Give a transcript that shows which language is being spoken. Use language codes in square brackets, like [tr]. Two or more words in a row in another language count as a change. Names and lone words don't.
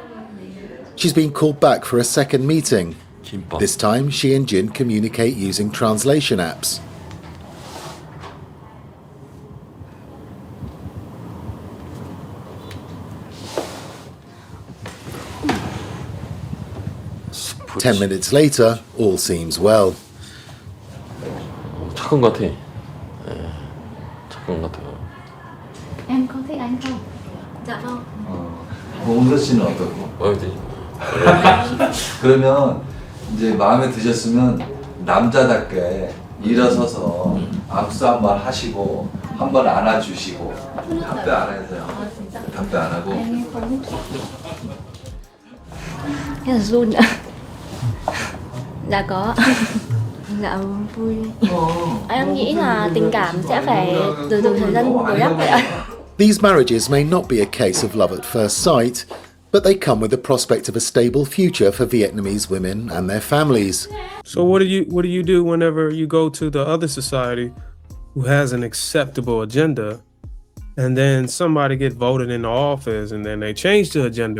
[en] She's been called back for a second meeting. This time, she and Jin communicate using translation apps. Ten minutes later, all seems well. [ko] 착한 것 같아. 착한 것 같아요. [vi] Em có thích anh không? Dạ vâng. [ko] 홍서 씨는 어떻고? 어디? 그러면 이제 마음에 드셨으면 남자답게 일어서서 악수 한번 하시고 한번 안아주시고 답변 안 해서요. 답변 안 하고. [vi] Thế là run ạ. Dạ có. Dạ vui. Em nghĩ là tình cảm sẽ phải từ thời gian bồi đắp vậy ạ. [en] These marriages may not be a case of love at first sight, but they come with the prospect of a stable future for Vietnamese women and their families. So what do you do whenever you go to the other society who has an acceptable agenda, and then somebody get voted into office and then they change the agenda?